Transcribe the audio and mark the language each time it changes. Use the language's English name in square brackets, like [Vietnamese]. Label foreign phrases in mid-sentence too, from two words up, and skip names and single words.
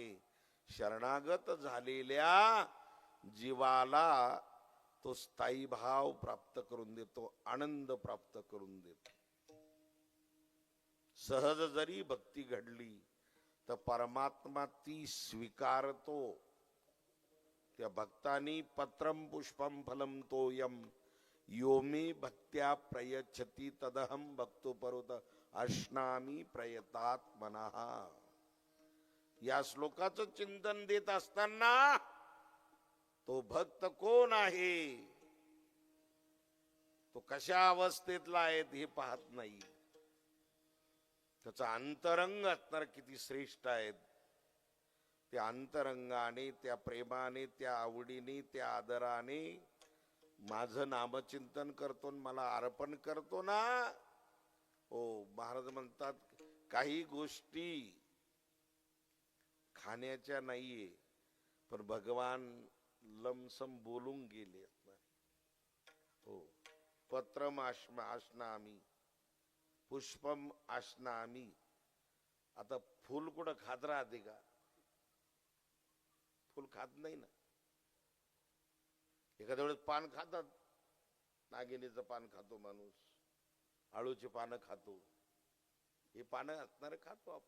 [Marathi] शरणागत झालेल्या जीवाला तो स्थायी भाव प्राप्त करून देतो, आनंद प्राप्त करून देतो. सहज जरी भक्ती घडली तर परमात्मा ती स्वीकारतो. त्या भक्तानी [Sanskrit] पत्रम पुष्पम फलम तोयम यो मे भक्त्या प्रयच्छति तदहम भक्तो परोत अश्नामी प्रयतात्मनः. [Marathi] या श्लोकाचं चिंतन देत असताना तो भक्त कोण आहे, तो कशा अवस्थेतला आहे हे पाहत नाही. त्याचा अंतरंग असणार किती श्रेष्ठ आहेत. त्या अंतरंगाने, त्या प्रेमाने, त्या आवडीने, त्या आदराने माझं नामचिंतन करतो, मला अर्पण करतो ना. हो, महाराज म्हणतात काही गोष्टी खाण्याच्या नाहीये, पण भगवान लमसम बोलून गेले. हो, [Sanskrit] पत्रम आश्नामी पुष्पम आश्नामी. [Marathi] आता फुल कुठं खात राहते का? फुल खात नाही ना. एखाद्या वेळेस पान खातात, नागिनीचं पान खातो माणूस, आळूची पानं खातो, हे पानं असणारे खातो आपण.